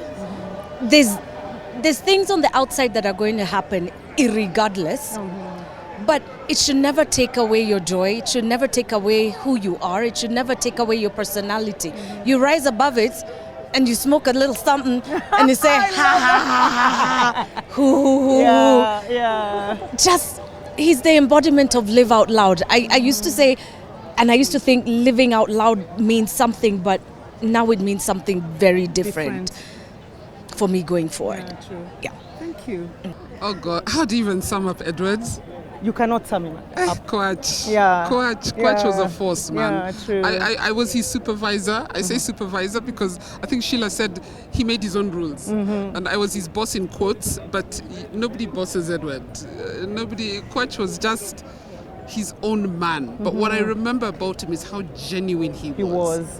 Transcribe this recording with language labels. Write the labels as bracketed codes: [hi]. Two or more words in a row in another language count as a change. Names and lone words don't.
[en] There's things on the outside that are going to happen irregardless. But it should never take away your joy. It should never take away who you are. It should never take away your personality. You rise above it and you smoke a little something and you say, ha, ha, ha, ha, ha, hoo. Yeah. Just, he's the embodiment of live out loud. I used to say, and I used to think living out loud means something, but now it means something very different for me going forward. Yeah, true. Yeah. Thank you. Oh God, how do you even sum up Edwards? You cannot sum him up. Kwach. Yeah. Kwach was a force, man. Yeah, true. I was his supervisor. I say supervisor because I think Sheila said he made his own rules. And I was his boss in quotes, but nobody bosses Edward. Kwach was just his own man. But what I remember about him is how genuine he was.